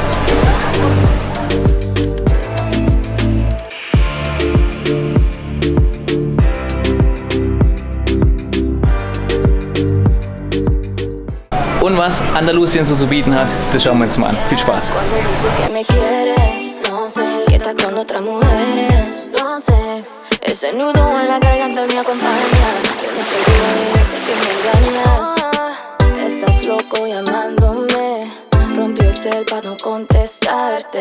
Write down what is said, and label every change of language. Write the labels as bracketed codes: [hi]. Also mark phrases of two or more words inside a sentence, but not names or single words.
[de] Und was Andalusien so zu bieten hat, das schauen wir uns mal an. Viel Spaß! [es] Estás loco llamándome, rompí el cel para no contestarte.